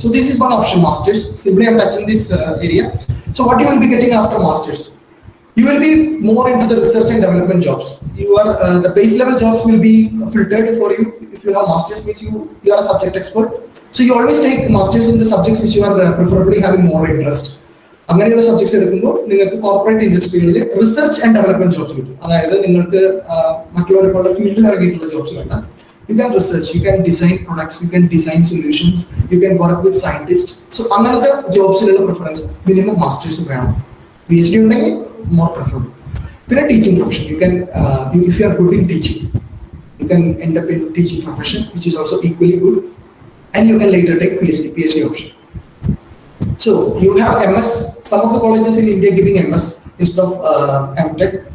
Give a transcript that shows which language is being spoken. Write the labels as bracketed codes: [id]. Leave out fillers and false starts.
[en] So this is one option, masters. Simply I'm touching this area. So what you will be getting after masters? You will be more into the research and development jobs. The base level jobs will be filtered for you. If you have masters, means you are a subject expert. So you always take masters in the subjects which you are preferably having more interest. [ml] അങ്ങനെയുള്ള subjects എടുക്കുമ്പോൾ നിങ്ങൾക്ക് corporate ഇൻഡസ്ട്രികളിൽ research and development jobs കിട്ടും. അതായത് നിങ്ങൾക്ക് മറ്റുള്ളവരെപ്പോലുള്ള ഫീൽഡിൽ ഇറങ്ങിയിട്ടുള്ള jobs വേണ്ട. [en] You can research, you can design products, you can design solutions, you can work with scientists. [ml] So അങ്ങനത്തെ ജോബ്സിലുള്ള preference minimum masters വേണം. [en] PhD [ml] ഉണ്ടെങ്കിൽ [en] more preferable. Then a teaching profession, you can if you are good in teaching, you can end up in teaching profession, which is also equally good, and you can later take PhD option. So you have MS. Some of the colleges in India giving MS instead of MTech.